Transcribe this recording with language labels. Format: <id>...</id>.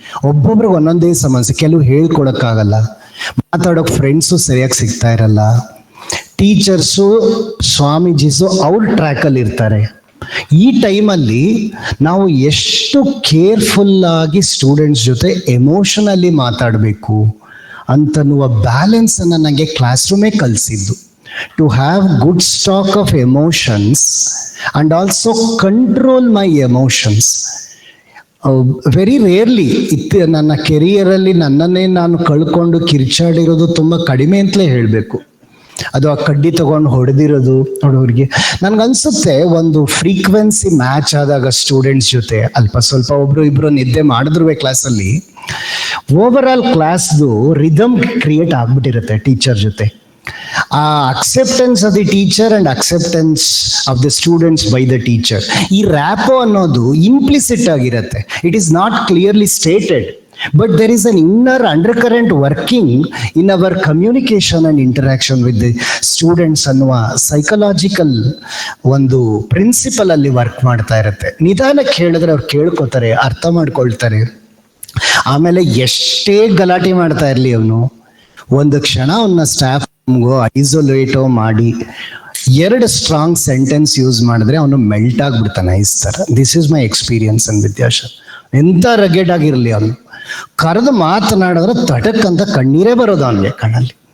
<kn>ಒಬ್ಬೊಬ್ರಿಗೆ ಒಂದೊಂದೇ ಸಮಸ್ಯೆ. ಕೆಲವು ಹೇಳ್ಕೊಡಕ್ಕಾಗಲ್ಲ, ಮಾತಾಡೋಕೆ ಫ್ರೆಂಡ್ಸು ಸರಿಯಾಗಿ ಸಿಗ್ತಾ ಇರಲ್ಲ, ಟೀಚರ್ಸು ಸ್ವಾಮೀಜಿಸು ಅವ್ರ ಟ್ರ್ಯಾಕಲ್ಲಿ ಇರ್ತಾರೆ. ಈ ಟೈಮಲ್ಲಿ ನಾವು ಎಷ್ಟು ಕೇರ್ಫುಲ್ ಆಗಿ ಸ್ಟೂಡೆಂಟ್ಸ್ ಜೊತೆ ಎಮೋಷನಲಿ ಮಾತಾಡಬೇಕು ಅಂತನ್ನುವ ಬ್ಯಾಲೆನ್ಸ್ ಅನ್ನು ನನಗೆ class ರೂಮೇ ಕಲಿಸಿದ್ದು.</kn> <en>To have good stock of emotions and also control my emotions. Very rarely</en> <kn>ನನ್ನ ಕೆರಿಯರಲ್ಲಿ ನನ್ನನ್ನೇ ನಾನು ಕಳ್ಕೊಂಡು ಕಿರ್ಚಾಡಿರೋದು ತುಂಬ ಕಡಿಮೆ ಅಂತಲೇ ಹೇಳಬೇಕು. ಅದು ಆ ಕಡ್ಡಿ ತಗೊಂಡು ಹೊಡೆದಿರೋದು ನೋಡೋರಿಗೆ ನನ್ಗನ್ಸುತ್ತೆ, ಒಂದು ಫ್ರೀಕ್ವೆನ್ಸಿ ಮ್ಯಾಚ್ ಆದಾಗ ಸ್ಟೂಡೆಂಟ್ಸ್ ಜೊತೆ ಅಲ್ಪ ಸ್ವಲ್ಪ ಒಬ್ರು ಇಬ್ರು ನಿದ್ದೆ ಮಾಡಿದ್ರು ಕ್ಲಾಸಲ್ಲಿ, over all ಕ್ಲಾಸ್ದು rhythm create ಆಗ್ಬಿಟ್ಟಿರುತ್ತೆ teacher ಜೊತೆ.</kn> <en>ಆ acceptance of the teacher and acceptance of the students by the teacher,</en> <kn>ಈ ರ್ಯಾಪೋ ಅನ್ನೋದು ಇಂಪ್ಲಿಸಿಟ್ ಆಗಿರುತ್ತೆ.</kn> <en>it is not clearly stated, but there is an inner undercurrent working in our communication and interaction with the students</en> <kn>ಅನ್ನುವ psychological ಒಂದು principal ಅಲ್ಲಿ work ಮಾಡ್ತಾ ಇರುತ್ತೆ. ನಿಧಾನಕ್ಕೆ ಹೇಳಿದ್ರೆ ಅವ್ರು ಕೇಳ್ಕೊತಾರೆ, ಅರ್ಥ ಮಾಡ್ಕೊಳ್ತಾರೆ. ಆಮೇಲೆ ಎಷ್ಟೇ ಗಲಾಟೆ ಮಾಡ್ತಾ ಇರಲಿ ಅವನು, ಒಂದು ಕ್ಷಣ ಅವನ್ನ ಸ್ಟಾಫ್ ರೂಮ್ಗೋ ಐಸೋಲೇಟೋ ಮಾಡಿ 2 ಸ್ಟ್ರಾಂಗ್ ಸೆಂಟೆನ್ಸ್ ಯೂಸ್ ಮಾಡಿದ್ರೆ ಅವನು ಮೆಲ್ಟ್ ಆಗ್ಬಿಡ್ತಾನೆ. ಐಸ್ ಥರ.</kn> <en>This is my experience in ವಿದ್ಯಾಶಾಲೆ.</en> <kn>ಎಂಥ ರಗೆಡ್ ಆಗಿರಲಿ ಅವನು, ಕರೆದು ಮಾತನಾಡಿದ್ರೆ ತಟಕ್ ಅಂತ ಕಣ್ಣೀರೇ ಬರೋದು ಅವನಿಗೆ ಕಣ್ಣಲ್ಲಿ.</kn>